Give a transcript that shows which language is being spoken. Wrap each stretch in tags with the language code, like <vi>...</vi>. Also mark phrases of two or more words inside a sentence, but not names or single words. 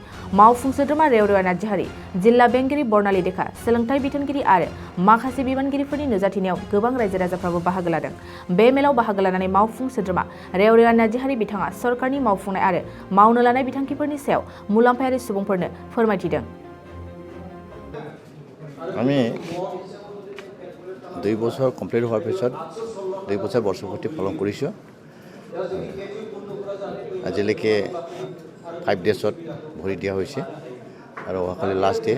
<brx>मावफुं सोद्रोमा रेवरेवा नार्जारि, जिल्ला बेंगिरि बर्नाली देखा, सोलोंथाइ बिथोनगिरि आरो माखासे बिबानगिरिफोरनि नुजाथिनायाव गोबां रायजो राजाफ्राबो बाहागो लादों। बे मेलाव बाहागो लानानै मावफुं सोद्रोमा रेवरेवा नार्जारि बिथाङा सरकारनि मावफुंनाय आरो मावनो लानाय बिथांखिफोरनि सायाव मुलाम्फायारि सुबुंफोरनो फोरमायथिदों।</brx> <as>আমি 2 বছৰ কমপ্লিট হোৱাৰ পিছত 2 বছৰ বৰ্ষপূৰ্তি পালন কৰিছোঁ। আজিলৈকে 5 ডেজত ভৰি দিয়া হৈছে আৰু অহাকালি</as> <en>last day.</en>